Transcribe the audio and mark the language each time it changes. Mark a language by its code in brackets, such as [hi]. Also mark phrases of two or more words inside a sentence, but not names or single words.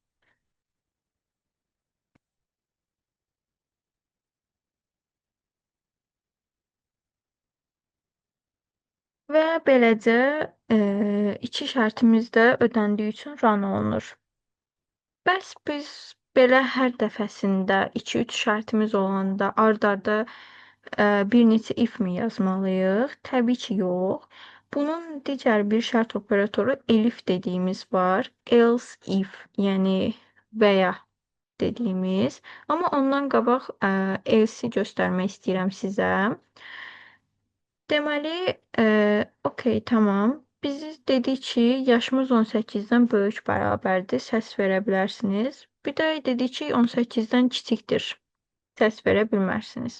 [az] Və beləcə 2 şərtimiz də ödəndiyi üçün run olunur. Bəs biz belə hər dəfəsində 2-3 şərtimiz olanda ard-arda bir neçə if mi yazmalıyıq? Təbii ki, yox. Bunun digər bir şərt operatoru elif dediyimiz var. [en] Else if, [az] yəni və ya dediyimiz. Amma ondan qabaq else-i göstərmək istəyirəm sizə. Deməli, okey, tamam. Biz dedik ki, yaşımız 18-dən böyük bərabərdir, səs verə bilərsiniz. Bir də dedik ki, 18-dən kiçikdir, səs verə bilmərsiniz.